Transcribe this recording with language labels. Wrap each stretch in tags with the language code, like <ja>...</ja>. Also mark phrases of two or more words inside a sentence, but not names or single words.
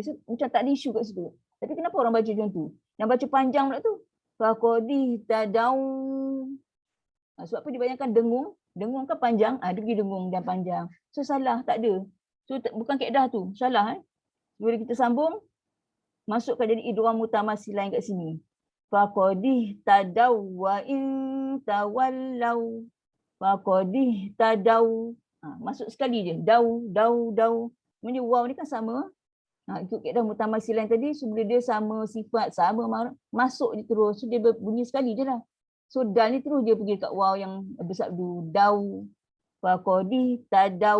<ms>So, macam tak ada isu kat situ. Tapi kenapa orang baca macam tu? Yang baca panjang pula tu.</ms> <ar>فقد اهتدوا.</ar> <ms>Sebab apa dibayangkan dengung? Dengung kan panjang, dia pergi dengung dan panjang. So salah, tak ada. So bukan kaedah tu, salah. Bila kita sambung, masukkan jadi</ms> <ar>إدغام متماثلين</ar> <ms>kat sini.</ms> <ar>فقد اهتدوا وإن تولوا. فقد اهتدوا.</ar> <ms>Masuk sekali je.</ms> <ar>Daw.</ar> <ms>Maksudnya waw ni kan sama. Ikut kaedah mutamasilain tadi, so bila dia sama sifat, sama masuk je terus. So dia bunyi sekali je lah. So dal ni terus dia pergi kat waw yang bersabdu daw.</ms> <ar>فقد اهتدوا.</ar>